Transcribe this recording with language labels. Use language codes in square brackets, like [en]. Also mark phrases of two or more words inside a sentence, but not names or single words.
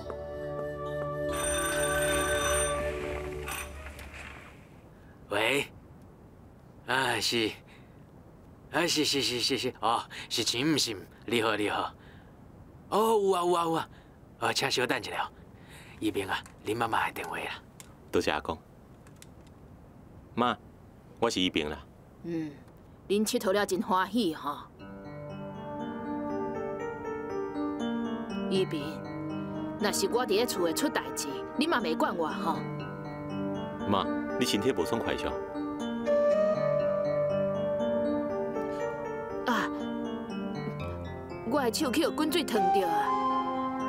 [nan] 喂，是，是，哦，是陈唔是？你好，哦，有啊，请稍等一下。一鸣啊，恁妈妈的电话啦。多谢阿公。妈，我是一鸣啦。恁佚佗了真欢喜吼。一鸣，若是我伫咧厝诶出代志，你嘛袂管我吼。妈，你身体无爽快上？我的手去滚水烫着啊！